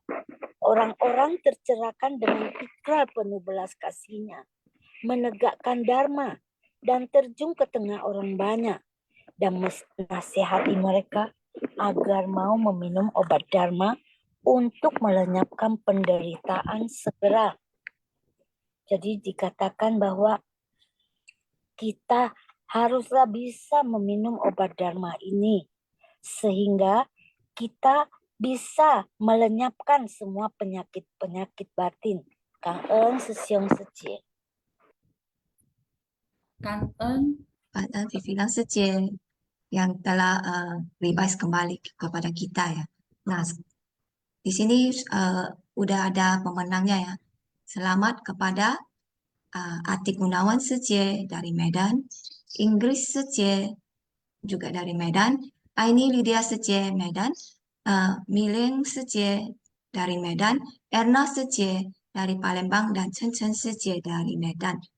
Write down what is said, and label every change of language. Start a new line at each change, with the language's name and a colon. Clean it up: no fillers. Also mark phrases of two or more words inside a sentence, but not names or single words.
Indonesian: Orang-orang tercerahkan dengan ikrar penuh belas kasihnya, menegakkan Dharma, dan terjun ke tengah orang banyak, dan menasihati mereka agar mau meminum obat Dharma untuk melenyapkan penderitaan segera. Jadi dikatakan bahwa kita haruslah bisa meminum obat Dharma ini, sehingga kita bisa melenyapkan semua penyakit-penyakit batin.
Vietnamese: Cảm ơn sư siêu sư chị. Cảm ơn
Indonesian: Vivian Secie yang telah revise kembali kepada kita ya. Nah, di sini udah ada pemenangnya ya. Selamat kepada Atik Gunawan Secie dari Medan, Inggris Secie juga dari Medan, Aini Lydia Secie Medan, Mileng Secie dari Medan, Erna Secie dari Palembang, dan Chen Chen Secie dari Medan.